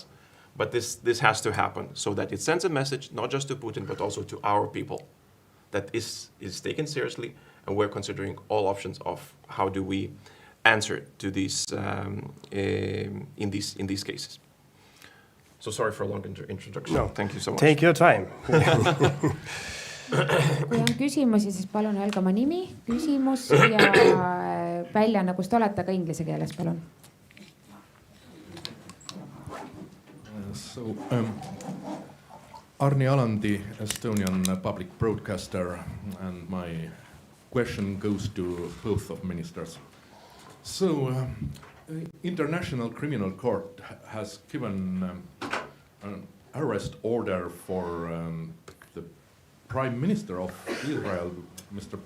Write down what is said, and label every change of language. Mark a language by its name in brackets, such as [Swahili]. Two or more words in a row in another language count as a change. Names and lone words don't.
[English] But this has to happen so that it sends a message, not just to Putin, but also to our people, that is taken seriously, and we're considering all options of how do we answer to these in these cases. So sorry for a long introduction. No, thank you so much. Take your time. [Estonian] Kui on küsimusi, siis palun öelge oma nimi, küsimus ja väljaanne, kus te olete, ka inglise keeles, palun. [English] So, Arni Alandi, Estonian public broadcaster, and my question goes to both of ministers. So, International Criminal Court has given an arrest order for the Prime Minister of Israel, Mr.